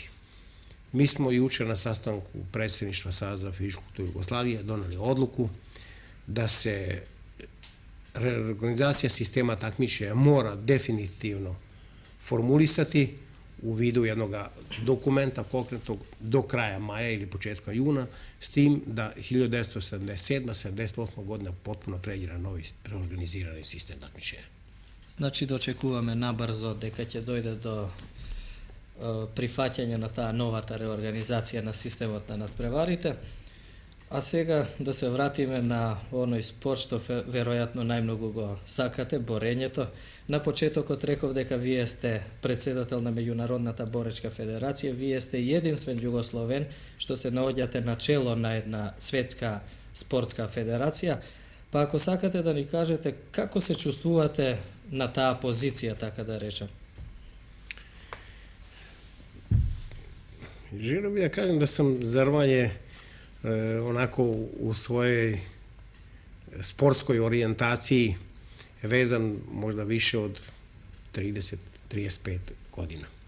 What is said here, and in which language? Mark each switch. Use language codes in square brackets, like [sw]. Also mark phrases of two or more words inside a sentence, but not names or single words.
[sr] Mi smo juče na sastanku predsjedništva Saveza za fizičku kulturu Jugoslavije doneli odluku da se reorganizacija sistema takmičenja mora definitivno formulisati u vidu jednog dokumenta pokrenutog do kraja maja ili početka juna, s tim da 1977-78 godina potpuno pređe na novi reorganizirani sistem takmičenja. [mk] Значи дочекуваме набрзо дека ќе дојде до прифаќање на таа новата реорганизација на системот на надпреварите. А сега да се вратиме на оној спорт што веројатно најмногу го сакате, борењето. На почетокот реков дека вие сте председател на Меѓународната боречка федерација, вие сте единствен југословен што се наоѓате на чело на една светска спортска федерација. Па ако сакате да ни кажете како се чувствувате на таа позиција, така да речем. [sr] Želio bih da kažem da sam zarvanje onako u svojoj sportskoj orijentaciji vezan možda više od 30-35 godina.